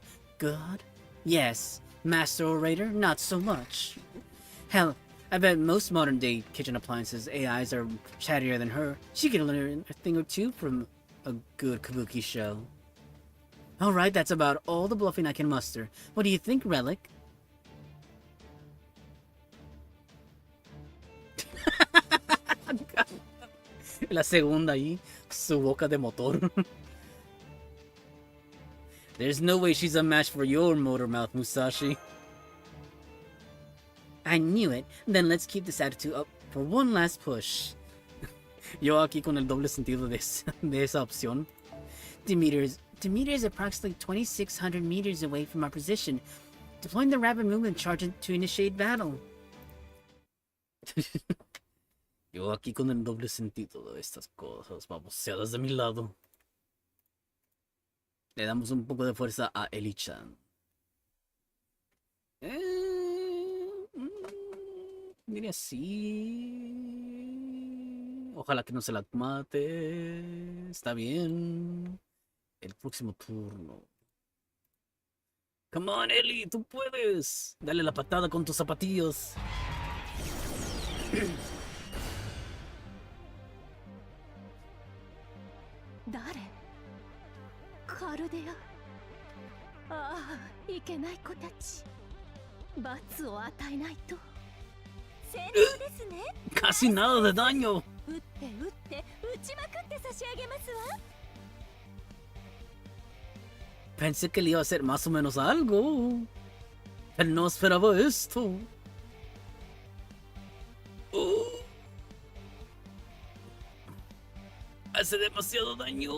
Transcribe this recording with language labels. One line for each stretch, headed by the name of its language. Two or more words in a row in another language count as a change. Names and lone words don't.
English: God? Yes. Master Orator? Not so much. Hell, I bet most modern-day kitchen appliances AIs are chattier than her. She could learn a thing or two from a good kabuki show. Alright, that's about all the bluffing I can muster. What do you think, Relic?
Spanish: La segunda ahí, su boca de motor.
English: There's no way she's a match for your motor mouth, Musashi. I knew it. Then let's keep this attitude up for one last push.
Spanish: Yo aquí con el doble sentido de esa opción.
English: Demeter is approximately 2,600 meters away from our position. Deploying the rapid movement charge to initiate battle.
Spanish: Yo aquí con el doble sentido de estas cosas baboseadas de mi lado. Le damos un poco de fuerza a Eli-chan. Mire así. Ojalá que no se la mate. Está bien. El próximo turno.
English: Come on,
Spanish: Eli, tú puedes. Dale la patada con tus zapatillos. ¿Dare?
Japanese: カルデア。ああ、いけない子たち。罰を与えないと。戦闘ですね。
Spanish: Casi nada de daño.
Japanese: 撃って撃ちまくって差し上げますわ。
Spanish: Pensé que le iba a hacer más o menos algo. Pero no esperaba esto. Hace demasiado daño.